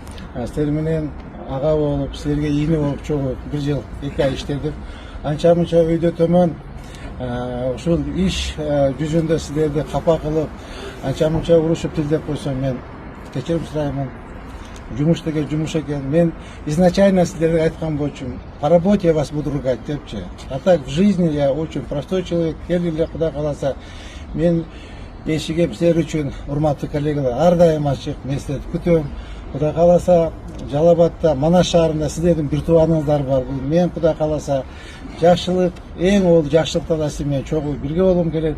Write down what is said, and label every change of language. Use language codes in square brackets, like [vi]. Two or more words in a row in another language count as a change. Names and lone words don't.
[ky] Силер менен ага болуп, силерге ийне болуп чогуу 1 жыл 2 ай иштедим. Анча мынча өйдө төмөн ушул иш жүзүндө силерди капа кылып, анча мынча урушуп тилдеп койсом мен кечирим сураймын. Жумуш деген жумуш экен. Мен изначально силерге айткан болчумун. [ru] По работе я вас буду ругать депчи. А так в жизни я очень простой человек. [ky] Келгиле Кудай кааласа мен эшигим силер үчүн, урматтуу коллегалар, ар дайым ачык. Мен силерди күтөм. Кудай кааласа Жалал Абадта, Манас шаарында силердин бир тууганыңыздар бар. Бул мен Кудай кааласа жакшылык, эң ол жакшылыкта да силер менен чогуу бирге болуум керек.